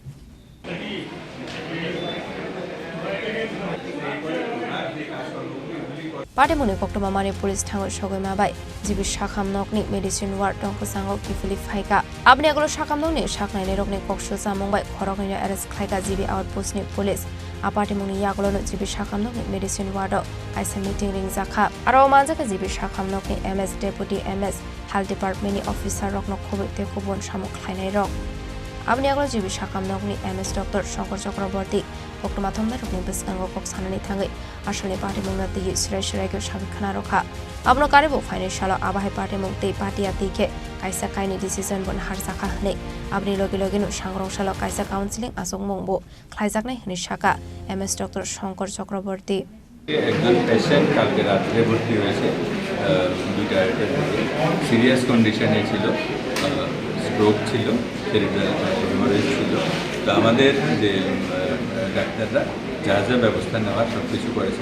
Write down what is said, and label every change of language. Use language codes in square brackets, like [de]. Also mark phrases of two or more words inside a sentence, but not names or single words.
[trp] Party muni koktoma mani police thango sogoi bai jibi shakhamnokni [en] medicine ward [trp] tongko sango kifili phaika abni aglo shakhamnokni saknaini rokni kokso jamong bai khorokni arrest khlaika jibi outpost ni police apati muni yaglo no jibi shakhamnokni [en] medicine ward [trp] aisa meeting ring jakha aro manjaka jibi shakhamnokni ms deputy ms health department ni officer rokno khobite kubon samuk khlainai rok abni aglo jibi shakhamnokni ms dr shankar chakraborty koktoma thomnai rokni biskango kok sanani thangai asole party mungna tigi sirai sirai ko sabi khana rokha abno karibo financial abahai party mungte party atike kaisa kaini decision bon har jakha hne abni logi logi no sangrong sala kaisa counseling asong mongbo khlaijaknai hni shaka ms dr shankar chakraborty [bn] একজন পেশেন্ট কালকে রাত্রে ভর্তি হয়েছে দুইটা [en] serious condition [bn] ছিল স্ট্রোক ছিল [en] cerebral hemorrhage [bn] ছিল তো আমাদের যে ডাক্তাররা যা যা ব্যবস্থা নেওয়ার সব কিছু করেছে